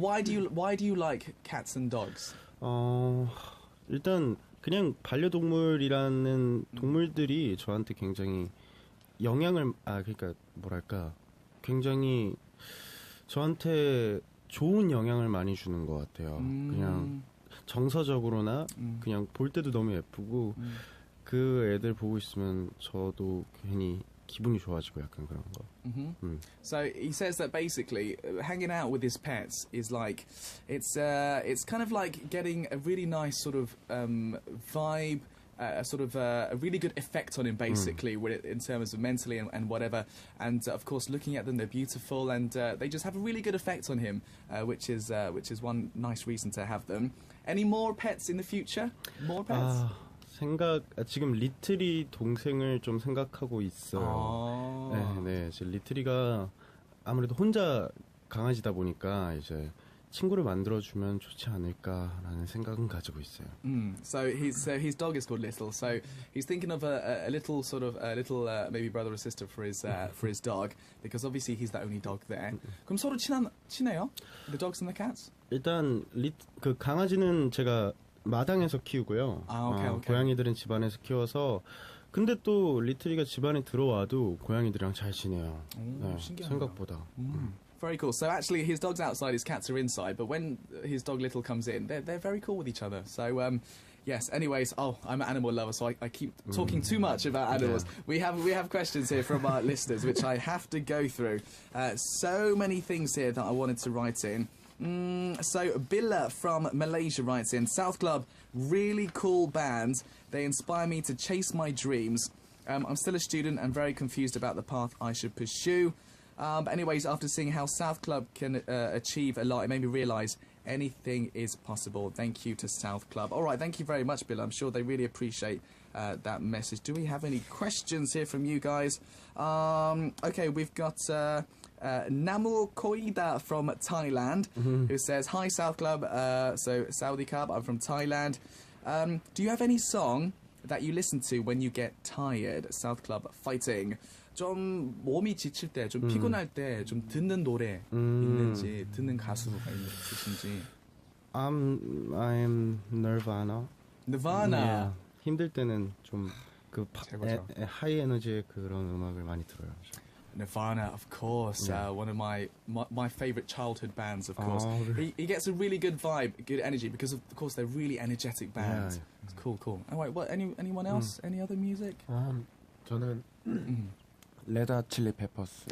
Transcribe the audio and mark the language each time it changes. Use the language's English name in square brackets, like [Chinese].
[English] Why do you like cats and dogs? [Korean] 일단 그냥 반려동물이라는 동물들이 저한테 굉장히 그러니까 뭐랄까 굉장히 저한테 좋은 영향을 많이 주는 것 같아요. 그냥 정서적으로나 그냥 볼 때도 너무 예쁘고 그 애들 보고 있으면 저도 괜히 기분이 좋아지고 약간 그런 거. [English] So he says that basically hanging out with his pets is like it's kind of like getting a really nice sort of vibe. A really good effect on him, basically, in terms of mentally and whatever. And of course, looking at them, they're beautiful, and they just have a really good effect on him, which is one nice reason to have them. Any more pets in the future? More pets? [Korean] 지금 리틀이 동생을 좀 생각하고 있어요. 네, 지금 리틀이가 아무래도 혼자 강아지다 보니까 이제 친구를 만들어주면 좋지 않을까라는 생각은 가지고 있어요. [English] So his dog is called Little. So he's thinking of a little maybe brother or sister for his dog because obviously he's the only dog there. [Korean] 그럼 서로 친해요? [English] The dogs and the cats? [Korean] 일단 그 강아지는 제가 마당에서 키우고요. 오케이. 고양이들은 집안에서 키워서 근데 또 리틀이가 집안에 들어와도 고양이들이랑 잘 지내요. 네, 생각보다. [English] Very cool. So actually, his dog's outside, his cats are inside. But when his dog Little comes in, they're very cool with each other. So yes. Anyways, I'm an animal lover, so I keep talking too much about animals. Yeah. We have questions here from our listeners, which I have to go through. So many things here that I wanted to write in. So Billa from Malaysia writes in, SouthClub, really cool band. They inspire me to chase my dreams. I'm still a student and very confused about the path I should pursue. But anyways, after seeing how SouthClub can achieve a lot, it made me realise anything is possible. Thank you to SouthClub. All right, thank you very much, Bill. I'm sure they really appreciate that message. Do we have any questions here from you guys? Okay, we've got Namu Koida from Thailand, who says, "Hi South Club, so Saudi Club, I'm from Thailand. Do you have any song that you listen to when you get tired? South Club fighting." 좀 몸이 지칠 때, 좀 피곤할 때 좀 듣는 노래 있는지, 듣는 가수가 있으신지. I'm Nirvana. Nirvana. [Korean] Yeah. 힘들 때는 좀 그 최고죠. 하이 에너지의 그런 음악을 많이 들어요. [English] Nirvana, of course, one of my favorite childhood bands, of course. Oh, really? He gets a really good vibe, good energy, because of course they're really energetic bands. Yeah. It's cool. All right, what? Anyone else? Any other music? [Korean] 저는 레드 칠리 페퍼스.